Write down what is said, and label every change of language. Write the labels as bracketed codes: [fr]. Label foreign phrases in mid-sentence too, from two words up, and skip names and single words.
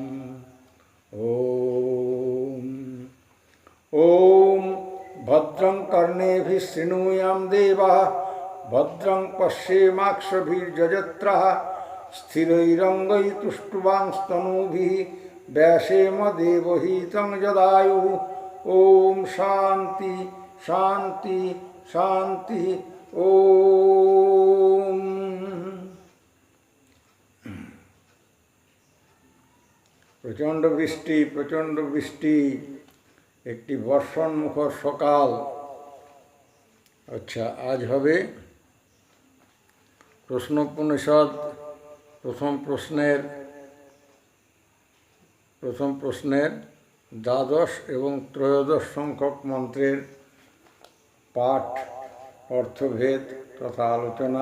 [sa] ॐ भद्रं कर्णेभिः शृणुयां देवाः भद्रं पश्येमाक्षभिर्यजत्राः स्थिरैरङ्गैस्तुष्टुवांस्तनूभिः व्यासेम देवहितं यदायुः। ॐ शान्ति शान्ति शान्ति। [bn] ওম প্রচণ্ড বৃষ্টি একটি বর্ষণমুখর সকাল। আচ্ছা, আজ হবে প্রশ্নোপনিষদ প্রথম প্রশ্নের দ্বাদশ এবং ত্রয়োদশ সংখ্যক মন্ত্রের পাঠ, অর্থভেদ তথা আলোচনা।